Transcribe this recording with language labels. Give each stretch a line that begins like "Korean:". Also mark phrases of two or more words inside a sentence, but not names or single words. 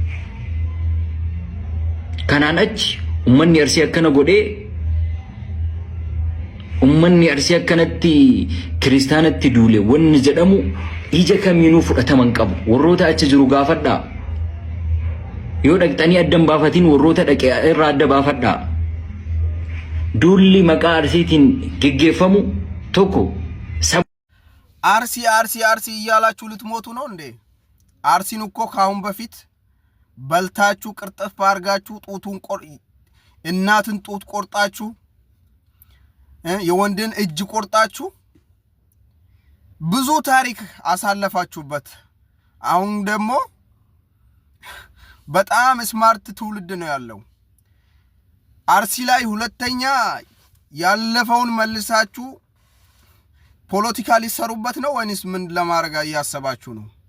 Oromo: Kanaan achi ummanni Arsii akkana godhee ummanni Arsii akkanatti kiristaanatti duule wanni jedhamu ija kamiinuu fudhataman qabu. Warroota achi jiru gaafadhaa. Yoo dhaqxanii addan baafatiin warroota dhaqee irraa adda baafadhaa. Duulli maqaa Arsiitiin geggeeffamu tokko
Amharic: አርሲ እያላችሁ ልትሞቱ ነው እንዴ? አርሲን እኮ ካሁን በፊት በልታችሁ ቅርጥፍ አርጋችሁ ጡቱን እናትን ጡት ቆርጣችሁ የወንድን እጅ ቆርጣችሁ ብዙ ታሪክ አሳለፋችሁበት። አሁን ደግሞ በጣም ስማርት ትውልድ ነው ያለው። አርሲ ላይ ሁለተኛ ያለፈውን መልሳችሁ ፖለቲካሊ ሰሩበት ነው ወይስ ምን ለማድረግ ያያሰባችሁ ነው?